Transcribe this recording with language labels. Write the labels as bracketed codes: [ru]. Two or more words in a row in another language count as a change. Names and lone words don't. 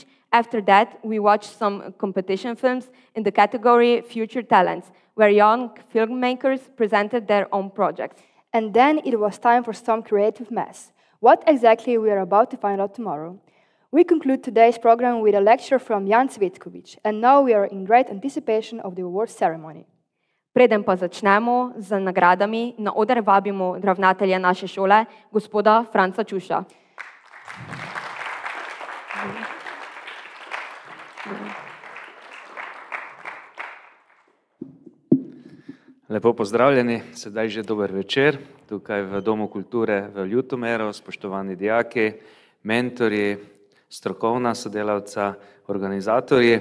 [en] After that, we watched some competition films in the category Future Talents, where young filmmakers presented their own projects. And then it was time for some creative mess. What exactly we are about to find out tomorrow. We conclude today's program with a lecture from Jan Cvetković, and now we are in great anticipation of the awards ceremony. [sl] Preden pa začnemo z nagradami, na oder vabimo ravnatelja naše šole, gospoda Franca Čuša. Lepo pozdravljeni, sedaj že dober večer, tukaj v Domu kulture v Ljutomeru, spoštovani dijaki, mentorji, strokovna sodelavca, organizatorji.